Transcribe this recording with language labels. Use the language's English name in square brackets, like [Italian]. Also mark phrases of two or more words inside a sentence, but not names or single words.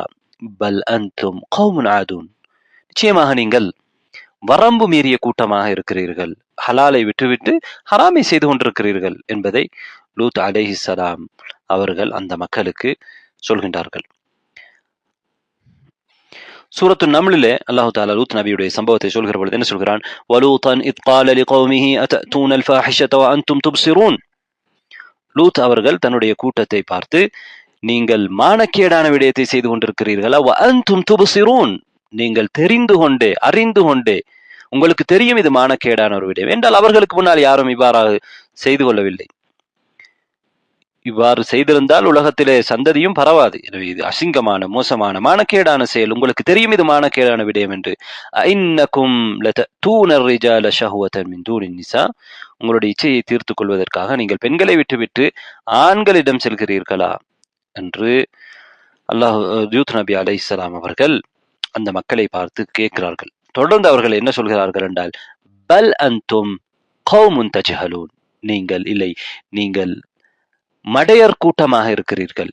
[Arabic] بل أنتم قوم عادون, [Tamil] நிச்சயமாக நீங்கள் வரம்பு மீறிய கூட்டமாக இருக்கிறீர்கள். ஹலாலை விட்டுவிட்டு ஹராமை செய்து கொண்டிருக்கிறீர்கள் என்பதை லூத் அலைஹிஸ்ஸலாம் அவர்கள் அந்த மக்களுக்கு சொல்கின்றார்கள். சூரத்து நம்லிலே [Arabic] الله تعالى [Tamil] லூத் நபியுடைய சம்பவத்தை சொல்கிற பொழுது என்ன சொல்கிறான்? [Arabic] ولوطا إذ قال لقومه أتأتون الفاحشة وأنتم تبصرون, [Tamil] லூத் அவர்கள் தன்னுடைய கூட்டத்தை பார்த்து, நீங்கள் மானக்கேடான விடயத்தை செய்து கொண்டிருக்கிறீர்களா? [Arabic] وأنتم تبصرون, [Tamil] நீங்கள் தெரிந்து கொண்டே அறிந்து கொண்டே, உங்களுக்கு தெரியும் இது மானக்கேடான ஒரு விடயம் என்றால் அவர்களுக்கு முன்னால் யாரும் இவ்வாறாக செய்து கொள்ளவில்லை. இவ்வாறு செய்திருந்தால் உலகத்திலே சந்ததியும் பரவாது. எனவே இது அசிங்கமான மோசமான மானக்கேடான செயல், உங்களுக்கு தெரியும் இது மானக்கேடான விடயம் என்று. [Arabic] إنكم لتأتون الرجال شهوة من دون النساء, [Tamil] உங்களுடைய இச்சையை தீர்த்துக் கொள்வதற்காக நீங்கள் பெண்களை விட்டுவிட்டு ஆண்களிடம் செல்கிறீர்களா என்று லூத் [Arabic] نبي عليه السلام [Tamil] அவர்கள் அந்த மக்களை பார்த்து கேட்கிறார்கள். தொடர்ந்து அவர்கள் என்ன சொல்கிறார்கள் என்றால், [Arabic] بل أنتم قوم تجهلون, [Tamil] நீங்கள் மடையர் கூட்டமாக இருக்கிறீர்கள்.